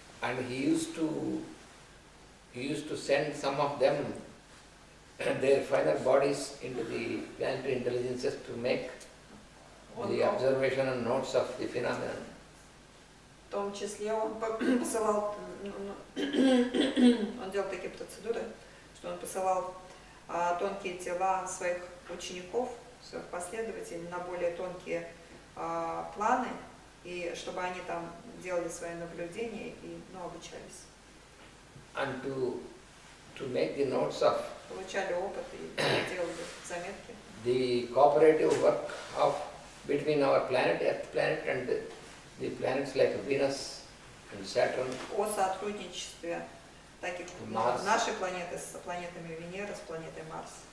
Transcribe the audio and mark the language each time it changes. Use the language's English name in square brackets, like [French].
[English] And he used to send some of them their final bodies into the planetary intelligences to make the observation and notes of the phenomenon. [Russian] В том числе он посылал, он делал такие процедуры, что он посылал тонкие тела своих учеников, своих последователей на более тонкие планы, и чтобы они там делали свои наблюдения и обучались. [English] And to make the notes of [Russian] Получали опыт и делали заметки. [English] The cooperative work between our planet, Earth planet, and the planets like Venus and Saturn. [Russian] О сотрудничестве таких нашей планеты с планетами Венеры, с планетой Марс.